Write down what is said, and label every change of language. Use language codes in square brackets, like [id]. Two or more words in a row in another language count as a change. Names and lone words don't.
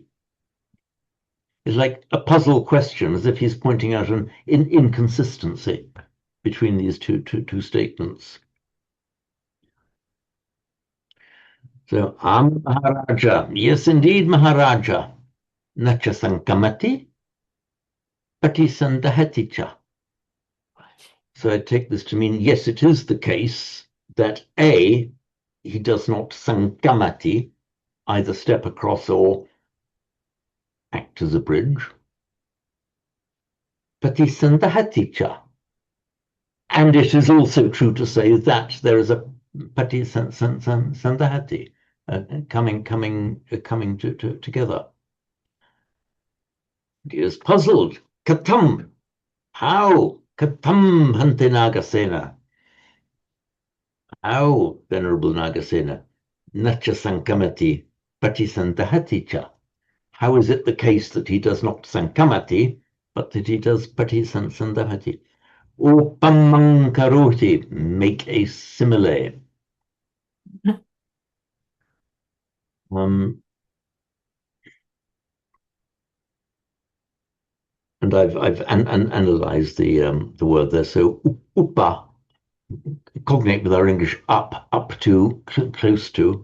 [en] It's like a puzzle question, as if he's pointing out an inconsistency between these two statements. So, Maharaja, yes, indeed, Maharaja, [pi] nacha sankamati, pratisandahati cha. [en] So I take this to mean, yes, it is the case that A, he does not sankamati, either step across or act as a bridge, patisandahati cha. And it is also true to say that there is a patisandahati coming together. He is puzzled. Katam, how? [pi] Katam hante Nagasena. [en] How, Venerable Nagasena? [pi] Nacha sankamati patisandahati cha. [en] How is it the case that he does not sankamati, but that he does patisandahati? [pi] Upamang karoti, [en] make a simile. And I've analysed the word there. So upa, cognate with our English up to, close to.